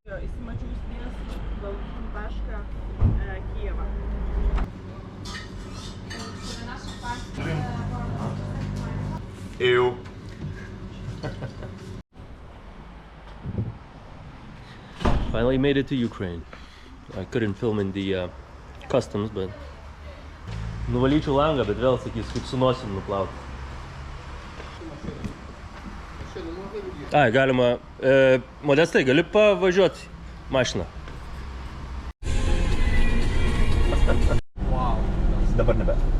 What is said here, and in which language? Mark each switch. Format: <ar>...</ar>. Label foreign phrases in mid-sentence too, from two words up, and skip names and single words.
<en>Ew. Finally made it to Ukraine. I couldn't film in the customs, but...</en> <lt>Nuvalyčiau langą, bet vėl sakys, kaip su nosim nuplaut. Ai, galima... Modestai, gali pavažiuoti mašiną? Wow. Dabar nebe.</lt>